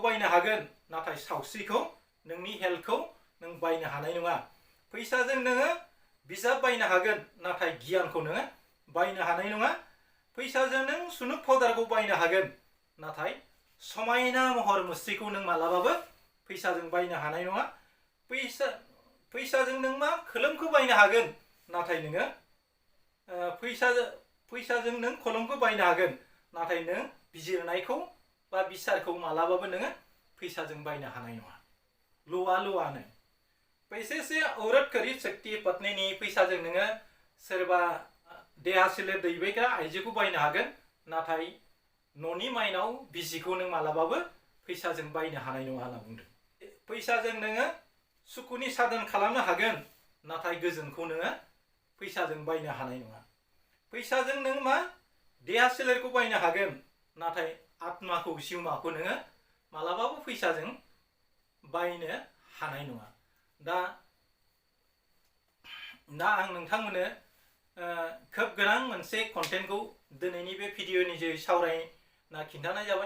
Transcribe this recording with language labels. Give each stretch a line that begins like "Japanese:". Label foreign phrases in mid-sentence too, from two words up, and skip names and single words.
Bodo: बायनो हागोन नाथाय सावस्रिखौ नोंनि हेल्थखौ नों बायनो हानाय नङा फैसाजों नोङो बिजाब बायनो हागोन नाथाय गियानखौ नोङो बायनो हानाय नङा फैसाजों नों सुनुक पाउडारखौ बायनो हागोन नाथाय समायना महर मुस्रिखौ नों मालाबाबो फैसाजों बायनो हानाय नङा फैसाजों नों मा खोलोमखौ बायनो हागोन नाथाय नोङो फैसाजों नों कलमखौ बायनो हागोन नाथाय नों बिजिरनायखौ बा बिसारखौ मालाबाबो नोङो फैसाजों बायनो हानाय नङा ल'आनो
Hindi: पैसे से औरत खरीद सकती है पत्नी नहीं
Bodo: फैसाजों नोङो सोरबा देहा सोलेर दैबायग्रा आइजोखौ बायनो हागोन नाथाय न'नि माइनाव बिसिखौ नों मालाबाबो फैसाजों बायनो हानाय नङा होनना बुंदों फैसाजों नोङो सुखुनि साधन खालामनो हागोन नाथाय गोजोनखौ नोङो फैसाजों बायनो हानाय नङा फैसाजों नों मा देहा सोलेरखौ बायनो हागोन नाथाय आत्माखौ जिउमाखौ नोङो मालाबाबो फैसाजों बायनो हानाय नङा दा आं नोंथांमोननो खोब गोनां मोनसे कन्टेन्टखौ दिनैनि बे भिडिअनि जोहै सावरायना खिन्थानाय जाबाय।